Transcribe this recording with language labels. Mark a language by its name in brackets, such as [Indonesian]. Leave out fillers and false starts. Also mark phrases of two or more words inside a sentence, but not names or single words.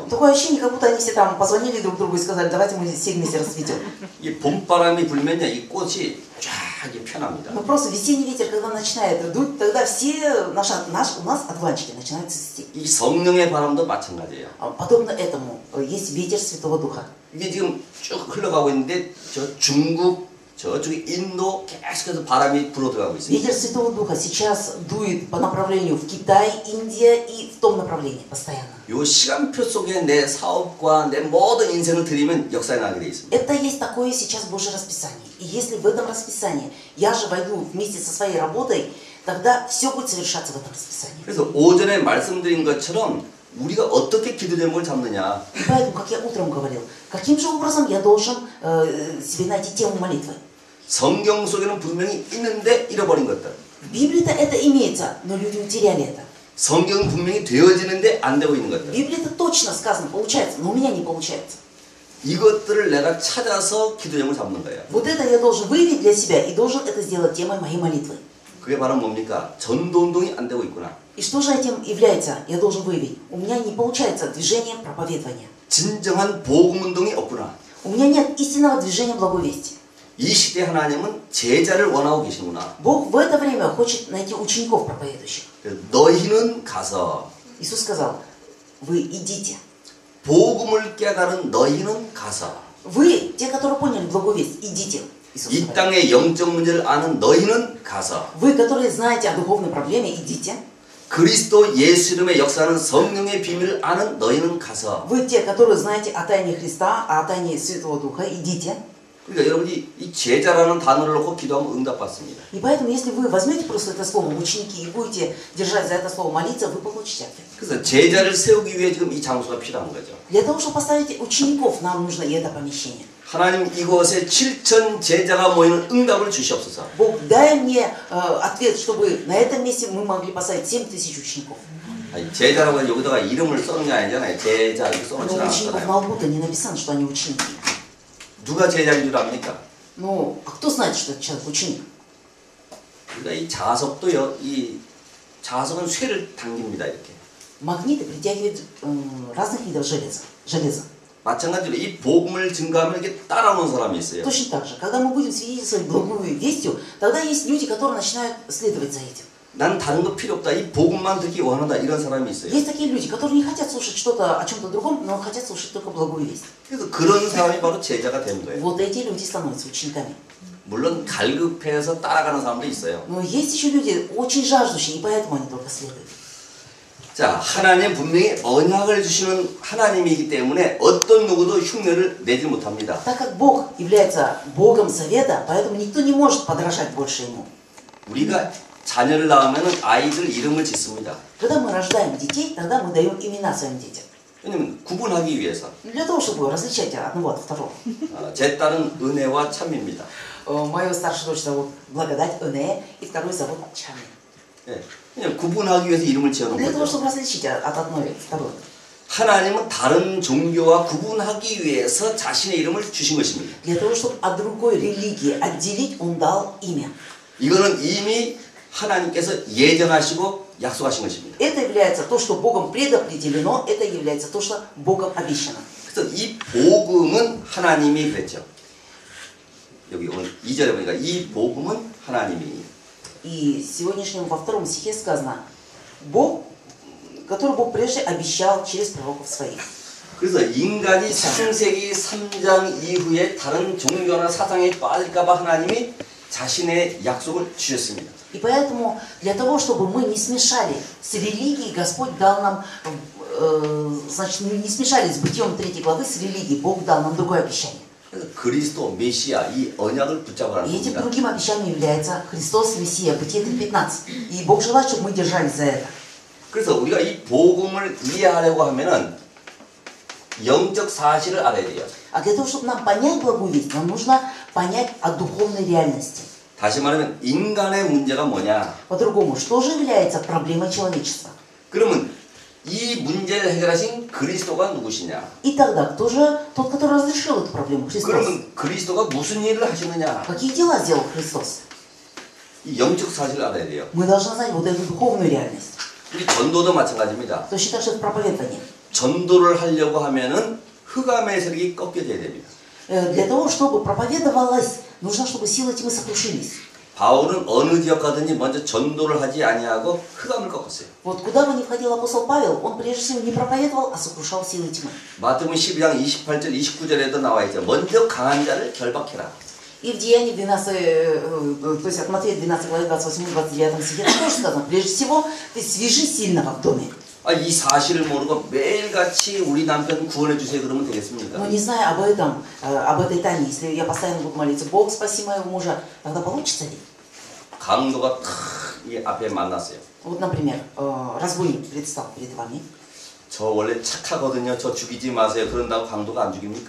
[Russian] Такое ощущение, как будто они все там позвонили друг другу и сказали, давайте мы все вместе расцветем. [Korean] 이 봄바람이 불면요, 이 꽃이 쫙 편합니다. [Russian] Но просто весенний ветер, когда начинает дуть, тогда все у нас одуванчики начинают цвести. [Korean] 이 성령의 바람도 마찬가지예요. [Russian] Подобно этому есть ветер Святого Духа. [Korean] 이게 지금 쭉 흘러가고 있는데 저 중국, 저쪽에 인도 계속해서 바람이 불어 들어가고 있습니다. [Russian] Ветер Святого Духа сейчас дует по направлению в Китай, Индия и в том направлении постоянно. [Korean] 요 시간표 속에 내 사업과 내 모든 인생을 드리면 역사에 나게 돼 있습니다. [Russian] Это есть такое сейчас Божье расписание. И если в этом расписании я же войду вместе со своей работой, тогда все будет совершаться в этом расписании. [Korean] 그래서 오전에 말씀드린 것처럼 우리가 어떻게 기도 제목을 잡느냐. [Russian] И поэтому, как я утром говорил, каким же образом я должен себе найти тему молитвы? [Korean] 성경 속에는 분명히 있는데 잃어버린 것들. [Russian] В Библии-то это имеется, но люди утеряли это. [Korean] 성경은 분명히 되어지는데 안 되고 있는 [Russian] В [Korean] 것들. [Russian] Библии-то точно сказано, получается, но у меня не получается. [Korean] 이것들을 내가 찾아서 기도 제목을 잡는 거예요. [Russian] Вот это я должен выявить для себя и должен это сделать темой моей молитвы. [Korean] 그게 바로 뭡니까? 전도운동이 안 되고 있구나. [Russian] И что же этим является? Я должен выявить. У меня не получается движение проповедования. [Korean] 진정한 복음운동이 없구나. [Russian] У меня нет истинного движения благой вести. [Korean] 이 시대 하나님은 제자를 원하고 계시구나. [Russian] Бог в это время хочет найти учеников проповедующих. [Korean] 너희는 가서 [Russian] Иисус сказал, вы идите. [Korean] 복음을 깨달은 너희는 가서 [Russian] Вы, те, которые поняли благую весть, идите. Иисус [Korean] 이 [Russian] говорит. [Korean] 땅의 영적 문제를 아는 너희는 가서 [Russian] Вы, которые знаете о духовной проблеме, идите. [Korean] 그리스도 예수 이름의 역사하는 성령의 비밀을 아는 너희는 가서 [Russian] Вы, те, которые знаете о тайне Христа, о тайне Святого Духа, идите. [Korean] 그러니까 여러분이 이 제자라는 단어를 놓고 기도하면 응답받습니다. [Russian] И поэтому, если вы возьмете просто это слово ученики и будете держать за это слово молиться, вы получите ответ. [Korean] 그래서 제자를 세우기 위해 지금 이 장소가 필요한 거죠. [Russian] Для того, чтобы поставить учеников, нам нужно и это помещение. [Korean] 하나님 이곳에 7천 제자가 모이는 응답을 주시옵소서. [Russian] Бог, дай мне ответ, чтобы на этом месте мы могли поставить 7000 учеников. [Korean] 아니, 제자라고 여기다가 이름을 써놓은 게 아니잖아요. 제자 이렇게 써놓지 [Russian] Но у учеников [Korean] 않았잖아요. [Russian] на лбу-то не написано, что они ученики. [Korean] 누가 제자인 줄 압니까? [Russian] Ну, а кто знает, что этот человек ученик? [Korean] 그러니까 이 자석도요. 이 자석은 쇠를 당깁니다. 이렇게. [Russian] Магниты притягивают разных видов железа. [Korean] 마찬가지로 이 복음을 증거하면 이렇게 따라오는 사람이 있어요. [Russian] Точно так же, когда мы будем свидетельствовать благую вестью, тогда есть люди, которые начинают следовать за этим. [Korean] 난 다른 거 필요 없다. 이 복음만 듣기 원한다. 이런 사람이 있어요. [Russian] Есть такие люди, которые не хотят слушать что-то о чем-то другом, но хотят слушать только благую весть. [Korean] 그래서 그런 사람이 바로 제자가 되는 거예요. [Russian] Вот эти люди становятся учениками. [Korean] 물론 갈급해서 따라가는 사람도 있어요. [Russian] Но есть еще люди очень жаждущие, и поэтому они только следуют. [Korean] 자, 하나님 분명히 언약을 주시는 하나님이기 때문에 어떤 누구도 흉내를 내지 못합니다. [Russian] Так как Бог является Богом завета, поэтому никто не может подражать больше Ему. [Korean] 우리가 자녀를 낳으면 아이들 이름을 짓습니다. [Russian] Когда мы рождаем детей, тогда мы даем имена своим детям. [Korean] 왜냐면 구분하기 위해서. [Russian] Для того, чтобы различать одного от второго. [Korean] 제 딸은 은혜와 참입니다. [Russian] Мою старшую дочь зовут Благодать Эне, и вторую зовут Чами. [Korean] 예, 그냥 구분하기 위해서 이름을 지어놓은 [Russian] Для того, [Korean] 거죠. [Russian] чтобы различить от одной к второй. [Korean] 하나님은 다른 종교와 구분하기 위해서 자신의 이름을 주신 것입니다. [Russian] Для того, чтобы от другой религии отделить, Он дал имя. [Korean] 이거는 이미 하나님께서 예정하시고 약속하신 것입니다. [Russian] Это является то, что Богом предопределено, это является то, что Богом обещано. [Korean] 그래서 이 복음은 하나님이 그랬죠. 여기 오늘 2절에 보니까 이 복음은 하나님이. [Russian] И сегодняшнем во втором стихе сказано, Бог, который Бог прежде обещал через пророков своих. [Korean] 그래서 인간이 창세기 3장 이후에 다른 종교나 사상에 빠질까봐 하나님이 자신의 약속을 주셨습니다. [Russian] И поэтому для того, чтобы мы не смешали с религией, Господь дал нам, значит, не смешали с Бытием 3 главы с религией, Бог дал нам другое обещание. [Korean] 그래서 그리스도 메시아 이 언약을 붙잡으라는 [Russian] И этим [Korean] 겁니다. [Russian] другим обещанием является Христос Мессия, Бытие 3:15. И Бог желает, чтобы мы держались за это. [Korean] 그래서 우리가 이 복음을 이해하려고 하면은 영적 사실을 알아야 돼요. [Russian] А для того, чтобы нам понять благую весть, нам нужно понять о духовной реальности. [Korean] 다시 말하면 인간의 문제가 뭐냐? [Russian] По-другому, что же является проблемой человечества? [Korean] 그러면 이 문제를 해결하신 그리스도가 누구시냐? [Russian] И тогда, кто же тот, который разрешил эту проблему? Христос. [Korean] 그러면 그리스도가 무슨 일을 하시느냐? [Russian] Какие дела сделал Христос? [Korean] 이 영적 사실을 알아야 돼요. [Russian] Мы должны знать вот эту духовную реальность. [Korean] 우리 전도도 마찬가지입니다. [Russian] Точно так же в проповедовании. [Korean] 전도를 하려고 하면은 흑암의 세력이 꺾여져야 됩니다. [Russian] Для того, чтобы проповедовалось, нужно, чтобы силы тьмы сокрушились. [Korean] 바울은 어느 지역 가든지 먼저 전도를 하지 아니하고 흑암을 꺾었어요. [Russian] Вот куда бы ни входил апостол Павел, он прежде всего не проповедовал, а сокрушал силы тьмы. [Korean] 마태복음 12장 28절 29절에도 나와 있죠. 먼저 강한 자를 결박해라. [Russian] И в Деянии 12, то есть от Матфея 12 главе 28-29 стихе тоже сказано, прежде всего, ты свяжи сильного в доме. [Korean] 이 사실을 모르고 매일같이 우리 남편 구원해 주세요 그러면 되겠습니까? [Russian] Но не зная об этом, об этой тайне, если я постоянно буду молиться, Бог, спаси моего мужа, тогда получится ли? [Korean] 강도가 탁 이 앞에 만났어요. [Russian] Вот, например, разбойник предстал перед вами. [Korean] 저 원래 착하거든요. 저 죽이지 마세요. 그런다고 강도가 안 죽입니까?